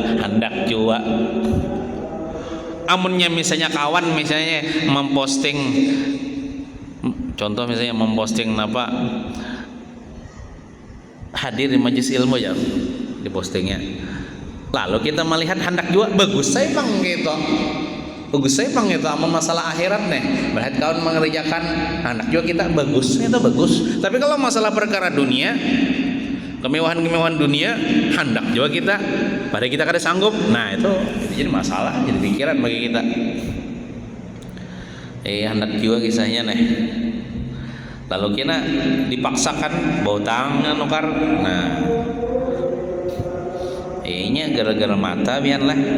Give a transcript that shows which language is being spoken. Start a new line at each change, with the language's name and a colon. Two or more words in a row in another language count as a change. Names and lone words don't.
Banjar: Amunnya misalnya kawan misalnya memposting, contoh misalnya memposting apa, hadir di majelis ilmu ya, di postingnya, lalu kita melihat hendak jua, bagus saya bang gitu. Bagus saya bang itu amun masalah akhirat nih, berarti kawan mengerjakan anak juga kita bagus, itu bagus. Tapi kalau masalah perkara dunia, kemewahan dunia, hendak juga kita, pada kita kada sanggup. Nah itu jadi masalah, jadi pikiran bagi kita. Hendak juga kisahnya nih. Lalu kita dipaksakan bau tangan nukar. Nah, ini gara-gara mata biarlah.